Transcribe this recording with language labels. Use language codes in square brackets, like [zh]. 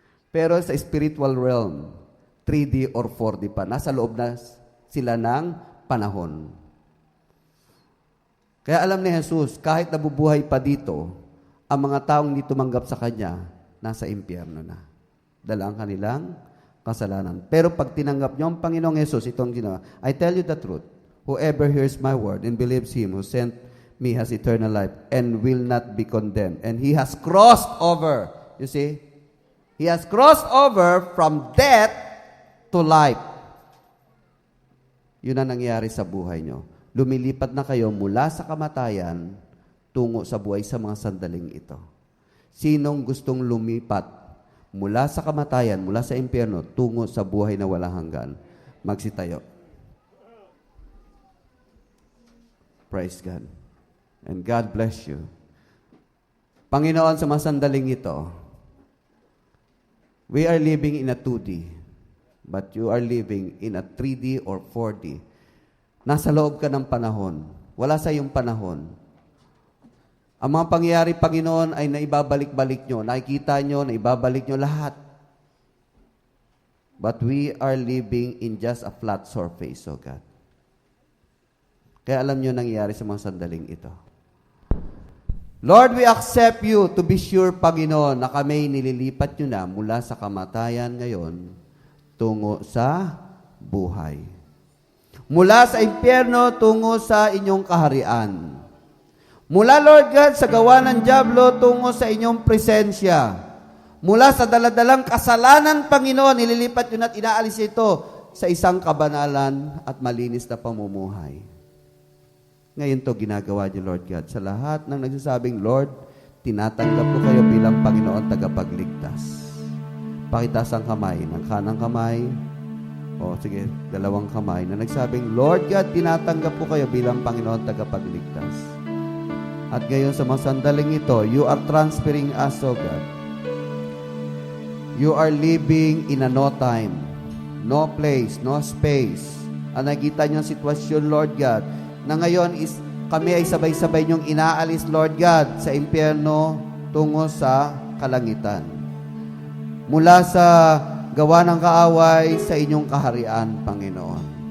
[tl] Pero sa spiritual realm, 3D or 4D pa. Nasa loob na sila ng panahon. Kaya alam ni Jesus, kahit nabubuhay pa dito, ang mga taong hindi tumanggap sa Kanya, nasa impyerno na. Dala ang kanilang kasalanan. Pero pag tinanggap niyo ang Panginoong Yesus, itong ginawa, [en] I tell you the truth, whoever hears my word and believes Him who sent me has eternal life and will not be condemned. And He has crossed over. You see? He has crossed over from death to life. [tl] Yun ang nangyayari sa buhay nyo. Lumilipat na kayo mula sa kamatayan tungo sa buhay sa mga sandaling ito. Sinong gustong lumipat mula sa kamatayan, mula sa impyerno, tungo sa buhay na walang hanggan? Magsitayo. [en] Praise God. And God bless you. Panginoon, [tl] sa mga sandaling ito, [en] we are living in a 2D, but you are living in a 3D or 4D. [tl] Nasa loob ka ng panahon. Wala sa iyong panahon. Ang mga pangyayari, Panginoon, ay naibabalik-balik nyo. Nakikita nyo, naibabalik nyo lahat. [en] But we are living in just a flat surface, oh God. [tl] Kaya alam nyo nangyayari sa mga sandaling ito. [en] Lord, we accept you to be sure, [tl] Panginoon, na kami nililipat nyo na mula sa kamatayan ngayon tungo sa buhay. Mula sa impyerno tungo sa inyong kaharian. Mula, Lord God, sa gawa ng dyablo tungo sa inyong presensya. Mula sa daladalang kasalanan, Panginoon, nililipat yun at inaalis ito sa isang kabanalan at malinis na pamumuhay. Ngayon to ginagawa niyo, Lord God, sa lahat ng nagsasabing, Lord, tinatanggap ko kayo bilang Panginoon tagapagligtas. Pakitaas ang kamay, ng kanang kamay, sige, dalawang kamay, na nagsabing, Lord God, tinatanggap ko kayo bilang Panginoon tagapagligtas. At ngayon sa mga sandaling ito, [en] you are transferring us, O God. You are living in a no time, no place, no space. [tl] Ang nakita niyo ang sitwasyon, Lord God, na ngayon is kami ay sabay-sabay niyong inaalis, Lord God, sa impyerno tungo sa kalangitan. Mula sa gawa ng kaaway sa inyong kaharian, Panginoon.